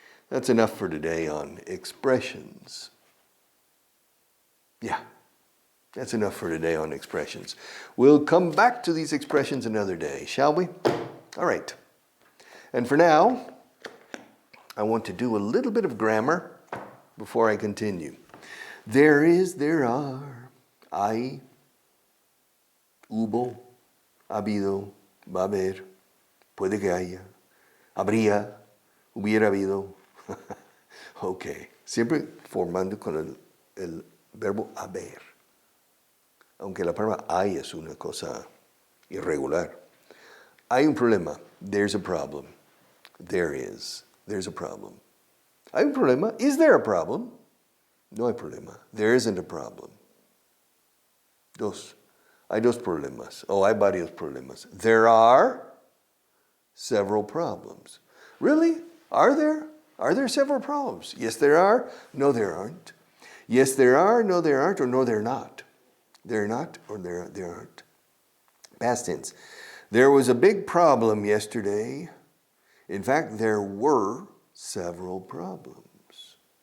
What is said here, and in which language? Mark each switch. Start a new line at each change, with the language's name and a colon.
English: That's enough for today on expressions. Yeah, that's enough for today on expressions. We'll come back to these expressions another day, shall we? All right. And for now, I want to do a little bit of grammar before I continue. There is, there are,
Spanish: hay, hubo, ha habido, va a haber, puede que haya, habría, hubiera habido. Ok, siempre formando con el verbo haber. Aunque la palabra hay es una cosa irregular. Hay un problema.
English: There's a problem. There is. There's a problem.
Spanish: Hay un problema.
English: Is there a problem?
Spanish: No hay problema.
English: There isn't a problem.
Spanish: Dos. Hay dos problemas. Oh, hay varios problemas.
English: There are several problems. Really? Are there? Are there several problems? Yes, there are. No, there aren't. Yes, there are. No, there aren't. Or no, they're not. They're not or there aren't. Past tense. There was a big problem yesterday. In fact, there were several problems.